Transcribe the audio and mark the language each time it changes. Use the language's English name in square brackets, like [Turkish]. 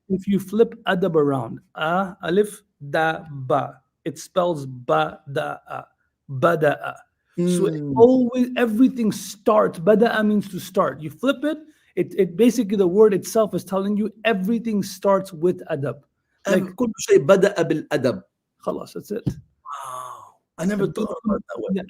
[English] If you flip adab around, alif da ba, it spells ba da bada'a. So it always, everything starts. Bada'a means to start. You flip it, it basically, the word itself is telling you everything starts with adab. Like [Arabic] كل شيء بدأ بالأدب. [English] خلاص, that's it. Wow, I never thought about that way.